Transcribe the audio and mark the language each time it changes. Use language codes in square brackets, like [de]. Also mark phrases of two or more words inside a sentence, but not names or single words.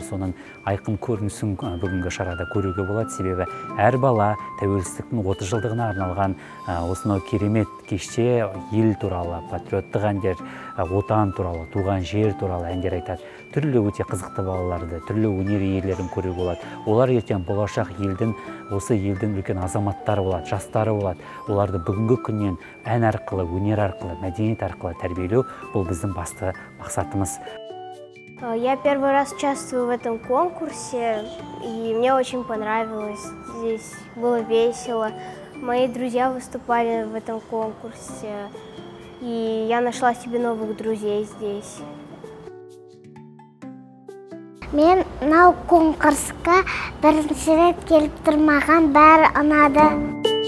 [kk] Соның айқын көрінісін бүгінгі шарада көруге болады, себебі әр бала тәуелсіздіктің 30 жылдығына арналған осынау керемет кеште ел туралы, патриоттық әндер, отан туралы, туған жер туралы әндер айтады. Түрлі өте қызықты балаларды, түрлі өнер иелерін көруге болады. Олар ертең болашақ елдің, осы елдің үлкен азаматтары болады, жастары болады. Оларды бүгінгі күннен ән арқылы, өнер арқылы, мәдениет арқылы тәрбиелеу бұл біздің басты мақсатымыз. [ru] Я первый раз участвую в этом конкурсе, и мне очень понравилось. Здесь было весело. Мои друзья выступали в этом конкурсе, и я нашла себе новых друзей здесь. [kk] Мен мынау конкурсқа бірінші рет келіп тұрмаған, бәрі ұнады.